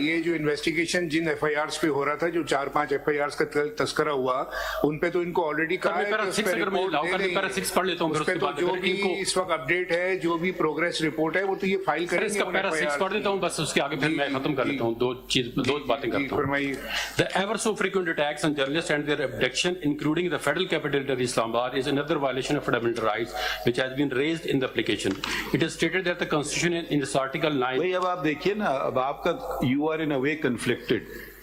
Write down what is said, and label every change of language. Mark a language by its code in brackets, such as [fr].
[ur] یہ جو انویسٹیگیشن جن FIRs پہ ہو رہا تھا, جو 4-5 FIRs کا تذکرہ ہوا, ان پہ تو ان کو آلریڈی کہا ہے کہ پڑھ لیتا ہوں, جو بھی اس وقت اپڈیٹ ہے, جو بھی پروگریس رپورٹ ہے, وہ تو یہ فائل کریں گے. پیرا 6 پڑھ دیتا ہوں بس, اس کے آگے پھر میں ختم کر لیتا ہوں. دو باتیں کرتا ہوں. [en] The ever so frequent attacks on journalists and their abduction, including the federal capital of Islamabad, is another violation of fundamental rights which has been raised in the application. It is stated that the Constitution in its Article 9. [ur] بھئی اب آپ دیکھیے نا, اب آپ کا [en] you are in a way conflicted.